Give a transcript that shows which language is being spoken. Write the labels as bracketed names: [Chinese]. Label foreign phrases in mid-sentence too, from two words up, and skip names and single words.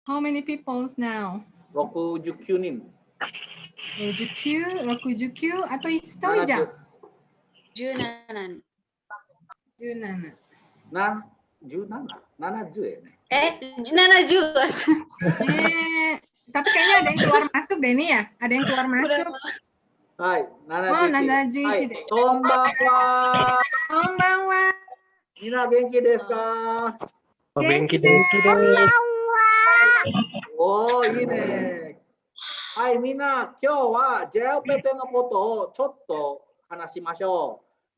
[English] How many peoples now? [Japanese] 69 人。 69あと1人じゃん。 17。 17. [Indonesian] 70ya nih. 70. Tapi kayaknya ada yang keluar masuk deh nih ya. Ada yang keluar masuk. Hai, [Japanese] 71. 71 で。 konbanwa. Konbanwa. みんな元気ですか? Genki desu. Oh,いいね。はい、みんな、今日は JLPT のことをちょっと話しましょう。